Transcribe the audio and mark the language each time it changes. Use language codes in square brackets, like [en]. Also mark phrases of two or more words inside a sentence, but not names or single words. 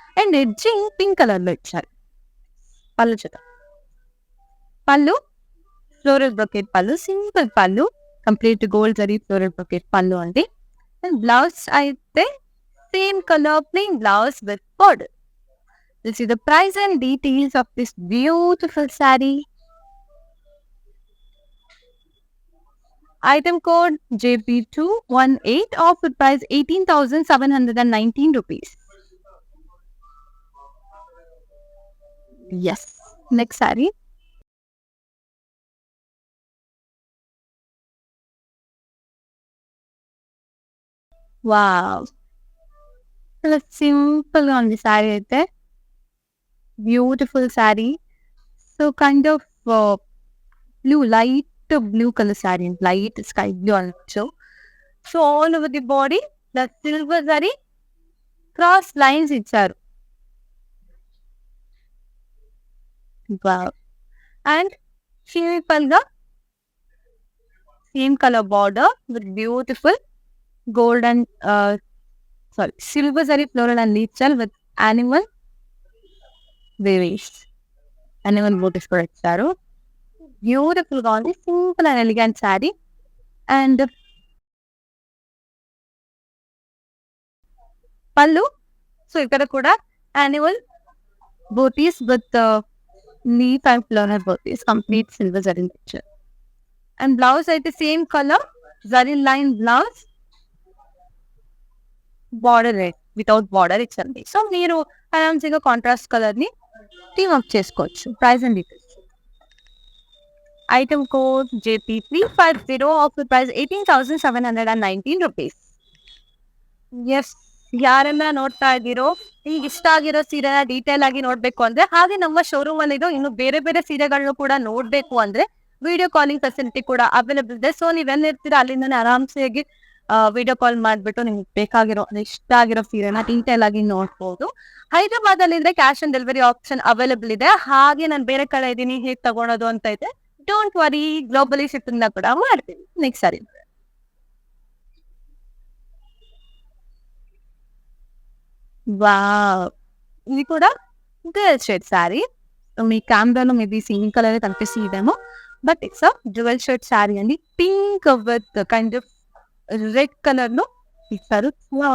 [en] and edging pink colour [te] లో ఇచ్చారు. పళ్ళు చూద్దాం. పళ్ళు [en] floral brocade [te] పళ్ళు, సింపుల్ పళ్ళు, [en] complete gold zari floral brocade [te] పళ్ళు అండి. [en] and blouse అయితే same colour plain blouse with border. This is the price and details of this beautiful saree. Item code JP218, offer price 18,719 rupees. Yes. Next saree. Wow. [te] చాలా సింపుల్‌గా ఉంది సారీ అయితే. [en] beautiful saree. so kind of blue, light blue colour saree. light sky blue [te] అనొచ్చు. [en] so all over the body plus silver zari cross lines ఇచ్చారు. వావ్! and simply same colour border with beautiful gold and silver zari floral and leaf shell with animal berries. Animal motifs [te] కూడా ఇచ్చారు. బ్యూటిఫుల్ గా ఉంది. [en] simple and elegant saree. and పళ్ళు. సో [te] ఇక్కడ కూడా [en] animal booties with leaf and floral booties complete silver zari ఇచ్చారు. and blouse అయితే same colour zari line blouse, border without border ఇచ్చండి. [te] సో మీరు ఆరామ్స్గా [en] contrast colour [te] ని [en] team up [te] చేసుకోవచ్చు. [en] price and details. item code JP350, offer price 18,719 rupees. [kn] ಎಸ್, ಯಾರೆಲ್ಲ ನೋಡ್ತಾ ಇದ್ದೀರೋ, ಈಗ ಇಷ್ಟ ಆಗಿರೋ ಸೀರೆನ ಡೀಟೇಲ್ ಆಗಿ ನೋಡ್ಬೇಕು ಅಂದ್ರೆ, ಹಾಗೆ ನಮ್ಮ ಶೋರೂಮ್ ಅಲ್ಲಿ ಇನ್ನು ಬೇರೆ ಬೇರೆ ಸೀರೆಗಳನ್ನು ಕೂಡ ನೋಡ್ಬೇಕು ಅಂದ್ರೆ [en] video calling facility [kn] ಕೂಡ ಅವೈಲೇಬಲ್ ಇದೆ. ಸೊ ನೀವೆಲ್ಲಿರ್ತೀರಾ ಅಲ್ಲಿಂದಾನೆ ಆರಾಮ್ಸೆಯಾಗಿ [en] video call [kn] ಮಾಡ್ಬಿಟ್ಟು ನಿಮ್ಗೆ ಬೇಕಾಗಿರೋ ಇಷ್ಟ ಆಗಿರೋ ಸೀರೆನ ಡೀಟೇಲ್ ಆಗಿ ನೋಡ್ಬೋದು. ಹೈದರಾಬಾದ್ ಅಲ್ಲಿ ಇದ್ರೆ [en] cash on delivery option available [kn] ಇದೆ. ಹಾಗೆ ನಾನು ಬೇರೆ ಕಡೆ ಇದ್ದೀನಿ, ಹೇಗೆ ತಗೊಳೋದು ಅಂತ ಇದೆ, [en] don't worry, globally shipping [kn] ಕೂಡ ಮಾಡ್ತೀನಿ. [en] next saree wow! [te] ఇది కూడా [en] dual shade saree. [te] మీ కెమెరాలో [en] maybe single [te] కలరే కనిపిస్తుందేమో, [en] but it's a dual shade saree [te] అండి. [en] pink with kind of red colour [te] లో ఇస్తారు. వావ్!